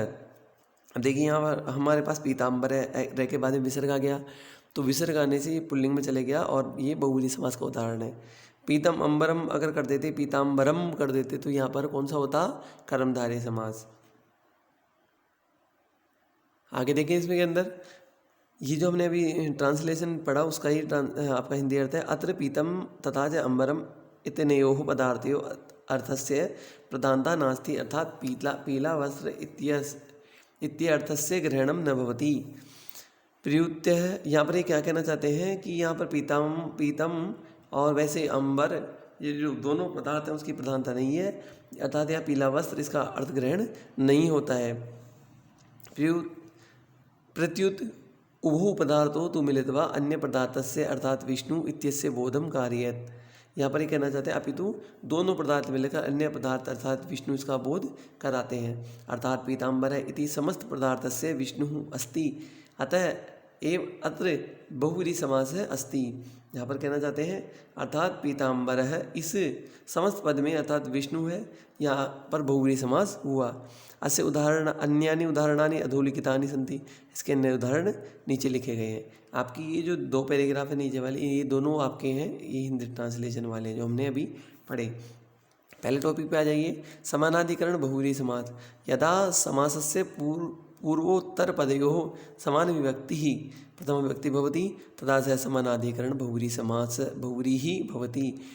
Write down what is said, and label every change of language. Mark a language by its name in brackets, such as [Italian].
[Hindi] अब देखिए यहाँ पर हमारे पास पीताम्बर है, रह के बाद में विसर्ग आ गया, तो विसर्ग आने से ये पुल्लिंग में चले गया और ये बहुव्रीहि समास का उदाहरण है। पीतम अम्बरम अगर कर देते, पीताम्बरम कर देते, तो यहाँ पर कौन सा होता? कर्मधारय समास। आगे देखें इसमें के अंदर ये जो हमने अभी ट्रांसलेशन पढ़ा उसका ही आपका हिंदी अर्थ है। [Sanskrit] अत्र पीतम तथा च अम्बरम इत्यनयोः पदार्थयोः अर्थस्य प्रधानता नास्ति। अर्थात पीला वस्त्र इत्यर्थस्य ग्रहणम न भवति। [Hindi] प्रयुक्त है, यहाँ पर ये क्या कहना चाहते हैं कि यहाँ पर पीतम और वैसे अंबर, ये जो दोनों पदार्थ हैं उसकी प्रधानता नहीं है। अर्थात यह पीला वस्त्र इसका अर्थ ग्रहण नहीं होता है। [Sanskrit] प्रत्युत उभौ पदार्थों तो मिलित्वा अन्य पदार्थस्य अर्थात विष्णु इत्यस्य बोधम कार्यत। [Hindi] यहाँ पर ये कहना चाहते हैं अपितु दोनों पदार्थ मिलकर अन्य पदार्थ अर्थात विष्णु इसका बोध कराते हैं। [Sanskrit] अर्थात पीताम्बर इति समस्त पदार्थस्य विष्णु अस्ति, अतः एव अत्र बहुव्रीहि समास अस्ति। [Hindi] यहाँ पर कहना चाहते हैं अर्थात पीताम्बर है, इस समस्त पद में अर्थात विष्णु है, यहाँ पर बहुव्रीहि समास हुआ। [Sanskrit] अस्य उदाहरण अन्यानि उदाहरणानि अधोलिखितानि सन्ति। [Hindi] इसके अन्य उदाहरण नीचे लिखे गए हैं। आपकी ये जो दो पैराग्राफ है नीचे वाले, ये दोनों आपके हैं, ये हिंदी ट्रांसलेशन वाले जो हमने अभी पढ़े। पहले टॉपिक पे आ जाइए। समानाधिकरण बहुव्रीहि समास। [Sanskrit] यदा समासस्य पूर्वोत्तर पदयोः समान विभक्ति प्रथम विभक्ति भवति तदा स समानाधिकरण बहुव्रीहि भवति।